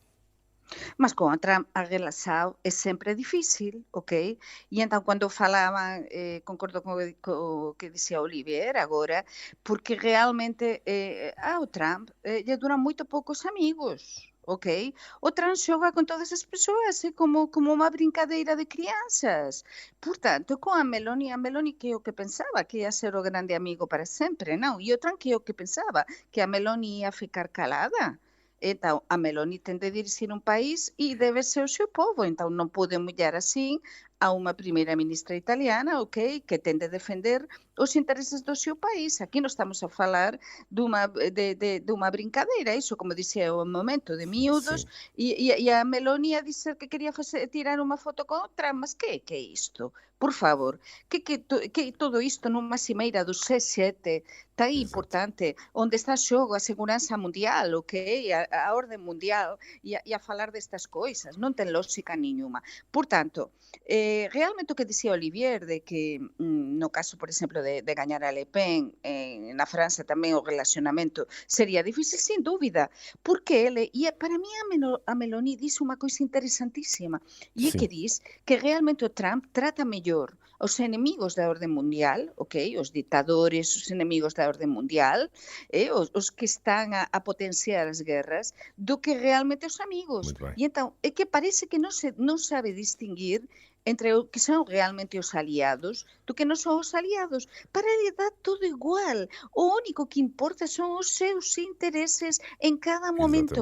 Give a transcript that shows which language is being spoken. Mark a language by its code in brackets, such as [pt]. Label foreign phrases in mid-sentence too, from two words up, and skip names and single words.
[pt] Mas com a Trump a relação é sempre difícil, ok? E então quando falavam, concordo com o que dizia Olivier agora, porque realmente ao Trump lhe duram muito poucos amigos. Ok? [gl] O Trump xoga con todas as persoas, como unha brincadeira de crianças. Portanto, con a Meloni que é o que pensaba que ia ser o grande amigo para sempre, non? E o Trump que é o que pensaba que a Meloni ia ficar calada. [pt] Então, a Meloni tem de dirigir um país e deve ser o seu povo. Então, não pode mulher assim a uma primeira-ministra italiana, ok, que tem de defender os interesses do seu país. Aqui não estamos a falar de uma brincadeira, isso, como dizia o momento, de miúdos, e a Meloni a dizer que queria tirar uma foto com o Trump. Mas que é isto? Por favor, que todo isto numa cimeira do G7 está aí importante, onde está xogo a segurança mundial, ok, a ordem mundial, e a falar destas coisas, [gl] non ten lógica [pt] nenhuma. [gl] Portanto, realmente o que dicía Olivier, de que no caso, por exemplo, de gañar a Le Pen, na França tamén o relacionamento sería difícil, sin dúbida, porque ele, e para mí a Meloni dice unha coisa interesantísima, e é que diz que realmente o Trump trata mellor os enemigos da orde mundial, ok? Os ditadores, os enemigos da orde mundial, os que están a potenciar as guerras, do que realmente os amigos. [pt] Muito bem. [gl] E então, é que parece que non sabe distinguir entre o que são realmente os aliados do que non son os aliados. [pt] Para ele dá tudo igual. [gl] O único que importa son os seus intereses en cada momento,